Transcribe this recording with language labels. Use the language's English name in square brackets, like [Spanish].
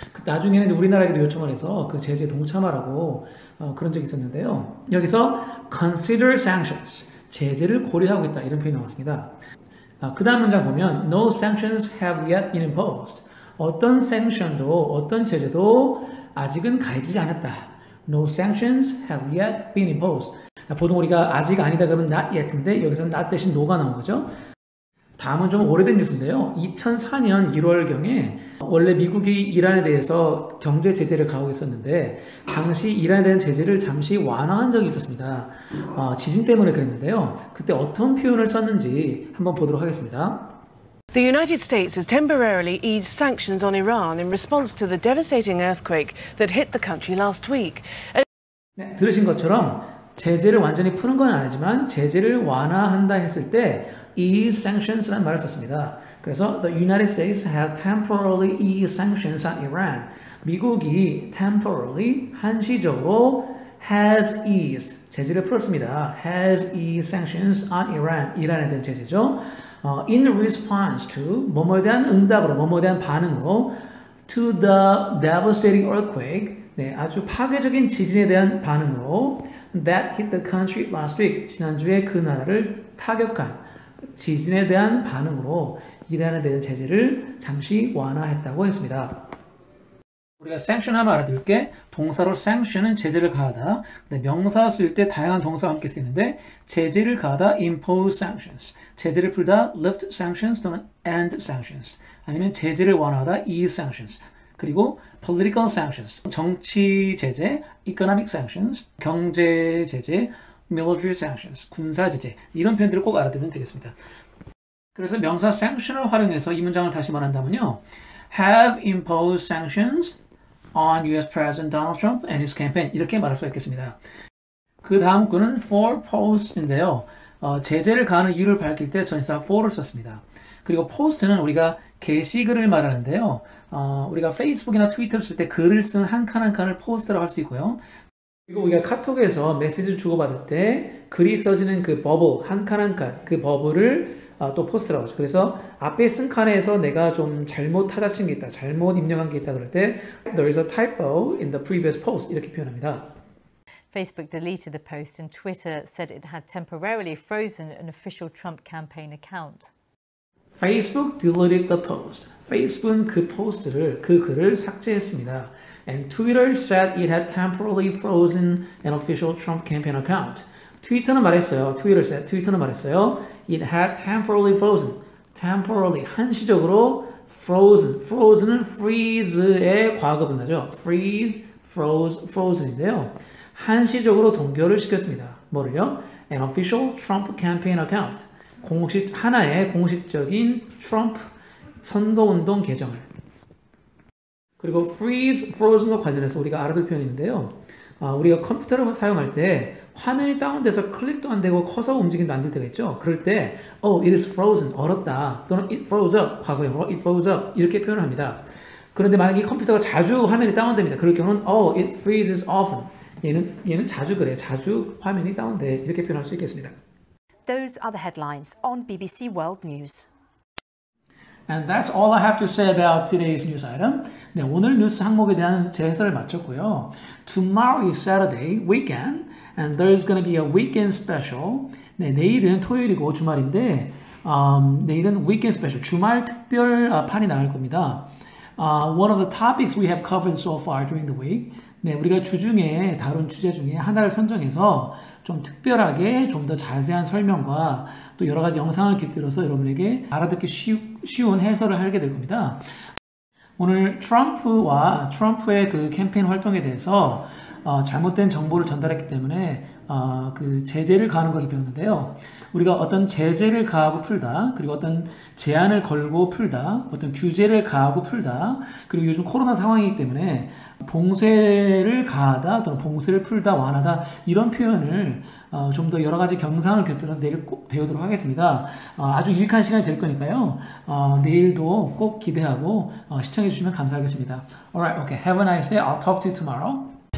[Korean] 나중에는 우리나라에도 요청을 해서 그 제재에 동참하라고 그런 적이 있었는데요. 여기서 [English] consider sanctions, [Korean] 제재를 고려하고 있다 이런 표현이 나왔습니다. 그 다음 문장 보면 [English] no sanctions have yet been imposed. [Korean] 어떤 sanction도 어떤 제재도 아직은 가해지지 않았다. [English] No sanctions have yet been imposed. [Korean] 보통 우리가 아직 아니다 그러면 not yet인데 여기서는 not 대신 no가 나온 거죠. 다음은 좀 오래된 뉴스인데요. 2004년 1월경에 원래 미국이 이란에 대해서 경제 제재를 가하고 있었는데 당시 이란에 대한 제재를 잠시 완화한 적이 있었습니다. 지진 때문에 그랬는데요. 그때 어떤 표현을 썼는지 한번 보도록 하겠습니다. [English] The United States has temporarily eased sanctions on Iran in response to the devastating earthquake that hit the country last week. [Korean] 네, 들으신 것처럼 제재를 완전히 푸는 건 아니지만 제재를 완화한다 했을 때 [English] ease sanctions [Korean] 라는 말을 썼습니다. [English] 그래서 the United States has temporarily eased sanctions on Iran. [Korean] 미국이 temporarily 한시적으로 [English] has eased [Korean] 제재를 풀었습니다. [English] has eased sanctions on Iran. [Korean] 이란에 대한 제재죠. [English] In response to [Korean] 뭐뭐에 대한 응답으로 뭐뭐에 대한 반응으로 [English] to the devastating earthquake [Korean] 네, 아주 파괴적인 지진에 대한 반응으로 [English] that hit the country last week [Korean] 지난주에 그 나라를 타격한 지진에 대한 반응으로 이란에 대한 제재를 잠시 완화했다고 했습니다. 우리가 sanction 하면 알아둘 게 동사로 sanction은 제재를 가하다. 명사 쓸 때 다양한 동사와 함께 쓰이는데 제재를 가하다 [English] impose sanctions, [Korean] 제재를 풀다 [English] lift sanctions [Korean] 또는 [English] end sanctions, [Korean] 아니면 제재를 완화하다 [English] ease sanctions, [Korean] 그리고 [English] political sanctions, [Korean] 정치 제재, [English] economic sanctions, [Korean] 경제 제재, [English] military sanctions, [Korean] 군사 제재 이런 표현들을 꼭 알아두면 되겠습니다. 그래서 명사 sanction을 활용해서 이 문장을 다시 말한다면요. [English] have imposed sanctions on US President Donald Trump and his campaign [Korean] 이렇게 말할 수 있겠습니다. 그 다음 구는 for post인데요. 제재를 가하는 이유를 밝힐 때 전치사 for를 썼습니다. 그리고 post는 우리가 게시글을 말하는데요. 우리가 페이스북이나 트위터를 쓸 때 글을 쓴 한 칸 한 칸을 포스트라고 할 수 있고요. 그리고 우리가 카톡에서 메시지를 주고받을 때 글이 써지는 그 버블 한 칸 한 칸 그 버블을 또 포스트라고 하죠. 그래서 앞에 쓴 칸에서 내가 좀 잘못 타자친 게 있다, 잘못 입력한 게 있다 그럴 때 [English] there is a typo in the previous post [Korean] 이렇게 표현합니다. [English] Facebook deleted the post and Twitter said it had temporarily frozen an official Trump campaign account. Facebook deleted the post. [Korean] Facebook은 그 포스트를, 그 글을 삭제했습니다. [English] And Twitter said it had temporarily frozen an official Trump campaign account. [Korean] 트위터는 말했어요. 트위터는 말했어요. [English] It had temporarily frozen. temporarily, 한시적으로 frozen. [Korean] frozen은 freeze의 과거 분사죠. freeze, froze, frozen인데요. 한시적으로 동결을 시켰습니다. 뭐를요? [English] An official Trump campaign account. [Korean] 하나의 공식적인 트럼프 선거운동 계정을. 그리고 freeze, frozen과 관련해서 우리가 알아둘 표현이 있는데요. 우리가 컴퓨터를 사용할 때 화면이 다운돼서 클릭도 안 되고 커서 움직임도 안 될 때가 있죠. 그럴 때 [English] it is frozen, [Korean] 얼었다. [English] 또는 it froze up, 과거형으로 it froze up [Korean] 이렇게 표현을 합니다. 그런데 만약에 컴퓨터가 자주 화면이 다운됩니다. 그럴 경우는 [English] it freezes often. [Korean] 얘는 자주 그래. 자주 화면이 다운돼. 이렇게 표현할 수 있겠습니다. [English] Those are the headlines on BBC World News. And that's all I have to say about today's news item. [Korean] 네, 오늘 뉴스 항목에 대한 제 해설을 마쳤고요. [English] Tomorrow is Saturday, weekend, and there's going to be a weekend special. [Korean] 네, 내일은 토요일이고 주말인데 내일은 [English] weekend special, [Korean] 주말 특별 판이 나갈 겁니다. [English] One of the topics we have covered so far during the week. [Korean] 네, 우리가 주중에 다룬 주제 중에 하나를 선정해서 좀 특별하게 좀 더 자세한 설명과 또 여러 가지 영상을 깃들어서 여러분에게 알아듣기 쉬운 해설을 하게 될 겁니다. 오늘 트럼프의 그 캠페인 활동에 대해서 잘못된 정보를 전달했기 때문에 그 제재를 가하는 것을 배웠는데요. 우리가 어떤 제재를 가하고 풀다, 그리고 어떤 제한을 걸고 풀다, 어떤 규제를 가하고 풀다, 그리고 요즘 코로나 상황이기 때문에 봉쇄를 가하다 또는 봉쇄를 풀다, 완화하다 이런 표현을 좀 더 여러 가지 경상을 곁들여서 내일 꼭 배우도록 하겠습니다. 아주 유익한 시간이 될 거니까요. 내일도 꼭 기대하고 시청해 주시면 감사하겠습니다. [English] Alright, okay. Have a nice day. I'll talk to you tomorrow.